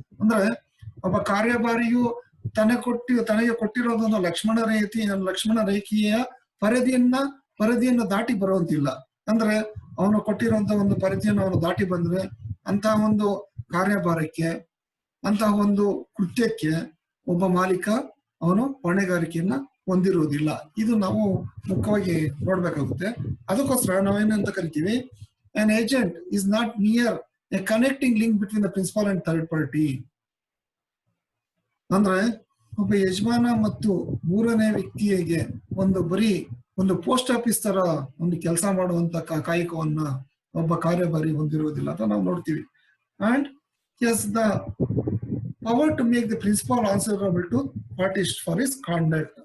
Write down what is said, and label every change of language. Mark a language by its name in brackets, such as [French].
[Kannada] ಅಂದ್ರೆ ಒಬ್ಬ ಕಾರ್ಯಭಾರಿಯು ತನಗೆ ಕೊಟ್ಟಿರೋದೊಂದು ಲಕ್ಷ್ಮಣ ರೇಖೆಯ ಪರಿಧಿಯನ್ನ ದಾಟಿ ಬರುವಂತಿಲ್ಲ. ಅಂದ್ರೆ ಅವನು ಕೊಟ್ಟಿರುವಂತ ಒಂದು ಪರಿಧಿಯನ್ನು ಅವನು ದಾಟಿ ಬಂದ್ರೆ ಅಂತಹ ಒಂದು ಕಾರ್ಯಭಾರಕ್ಕೆ, ಅಂತಹ ಒಂದು ಕೃತ್ಯಕ್ಕೆ ಒಬ್ಬ ಮಾಲೀಕ ಅವನು ಹೊಣೆಗಾರಿಕೆಯನ್ನ ಹೊಂದಿರುವುದಿಲ್ಲ. ಇದು ನಾವು ಮುಖ್ಯವಾಗಿ ನೋಡ್ಬೇಕಾಗುತ್ತೆ. ಅದಕ್ಕೋಸ್ಕರ ನಾವೇನಂತ ಕರಿತೀವಿ, [English] an agent is not mere a connecting link between the principal and third party. [Kannada] ಅಂದ್ರೆ ಒಬ್ಬ ಯಜಮಾನ ಮತ್ತು ಮೂರನೇ ವ್ಯಕ್ತಿಗೆ ಬರೀ ಪೋಸ್ಟ್ ಆಫೀಸ್ ತರ ಕೆಲಸ ಮಾಡುವಂತ ಕಾಯಕವನ್ನ ಒಬ್ಬ ಕಾರ್ಯಭಾರಿ ಹೊಂದಿರುವುದಿಲ್ಲ ಅಂತ ನಾವು ನೋಡ್ತೀವಿ. [English] And has the power to make the principal answerable to parties for his conduct.